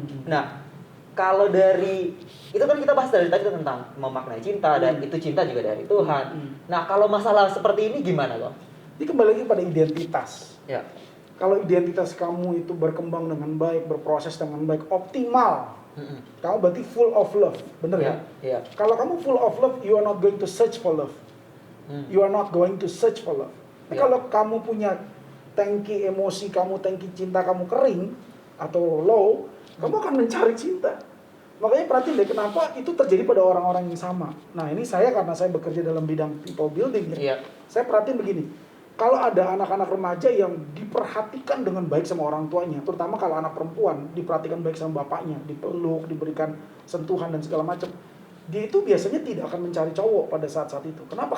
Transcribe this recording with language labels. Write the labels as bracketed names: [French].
[Indonesian] Nah, kalau dari itu kan kita bahas dari tadi tentang memaknai cinta dan itu cinta juga dari Tuhan. Nah, kalau masalah seperti ini gimana kok? Ini kembali lagi pada identitas. Ya. Kalau identitas kamu itu berkembang dengan baik, berproses dengan baik, optimal, Kamu berarti [English] full of love, [Indonesian] bener ya? Iya. Kalau kamu [English] full of love, you are not going to search for love. You are not going to search for love. [Indonesian] Tapi [English] Yeah. [Indonesian] kalau kamu punya tangki emosi kamu, tangki cinta kamu kering atau low, kamu akan mencari cinta. Makanya perhatiin deh kenapa itu terjadi pada orang-orang yang sama. Nah ini saya karena saya bekerja dalam bidang people building ya. Iya. Saya perhatiin begini. Kalau ada anak-anak remaja yang diperhatikan dengan baik sama orang tuanya, terutama kalau anak perempuan diperhatikan baik sama bapaknya, dipeluk, diberikan sentuhan dan segala macam, dia itu biasanya tidak akan mencari cowok pada saat-saat itu. Kenapa?